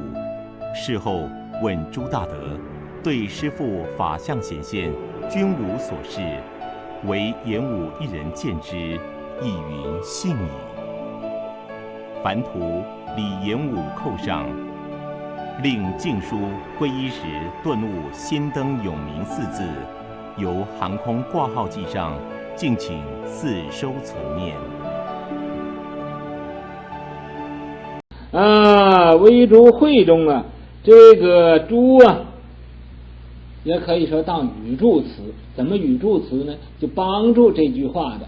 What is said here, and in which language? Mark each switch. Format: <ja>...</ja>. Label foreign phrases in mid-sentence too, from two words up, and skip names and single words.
<zh>事後問朱大德，對師父法相顯現均無所示，唯延武一人見之，亦云信矣。凡圖李延武扣上，令敬書皈依時頓悟心燈永明4字，由航空掛號記上，敬請自收存念。唯诸慧中啊，这个诸啊，也可以说当语助词。怎么语助词呢？就帮助这句话的。</zh>